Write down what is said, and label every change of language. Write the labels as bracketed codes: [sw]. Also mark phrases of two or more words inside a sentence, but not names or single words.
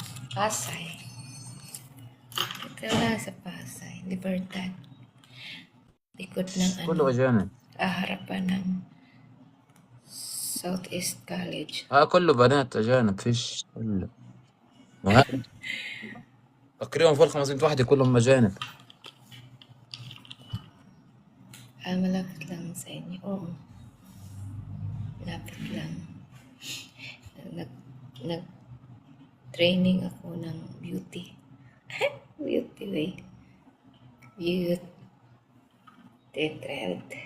[tl] Pasay. Ito lang sa Pasay. Libertad. Likod ng [ar] كله أجانب. [tl] harapan ng Southeast College. [ar] كله بنات أجانب فيش كله. تقريبا فوق 500 واحدة كلهم أجانب. [tl] Malapit lang sa inyo. Oo. Malapit lang. Nag-training ako ng beauty. [en] Beauty way. Beauty trend.